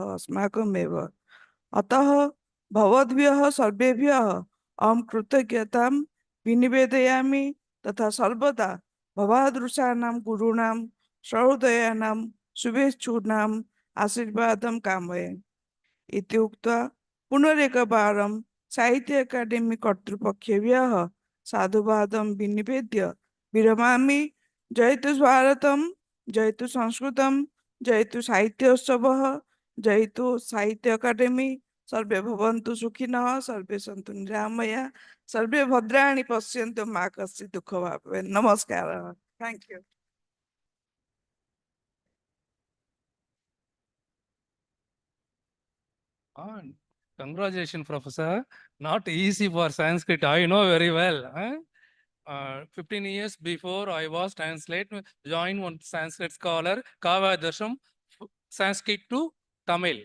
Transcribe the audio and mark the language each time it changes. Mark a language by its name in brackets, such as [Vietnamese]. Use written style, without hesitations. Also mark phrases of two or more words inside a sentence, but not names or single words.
[Sanskrit] अस्माकमेव अतः भवद्भ्यः सर्वेभ्यः अहं कृतज्ञतां विनिवेदयामि तथा सर्वदा भवादृशानां गुरूणां सहृदयानां शुभेच्छूनाम् आशीर्वादं कामये इति उक्त्वा पुनरेकवारं साहित्य अकादेमी कर्तृपक्षेभ्यः साधुवादं विनिवेद्य विरमामि। जयतु भारतम, जयतु संस्कृतम, जयतु साहित्योत्सवः, जयतु साहित्य अकादेमी। सर्वे भवन्तु सुखिनः, सर्वे सन्तु निरामया, सर्वे भद्राणि पश्यन्तु मा कश्चित् दुःखं वा भवेत्। नमस्कारः। [English] thank you. Congratulations, Professor. Not easy for Sanskrit. I know very well. 15 years before I was joined one Sanskrit scholar, Kavadarsham, Sanskrit to Tamil.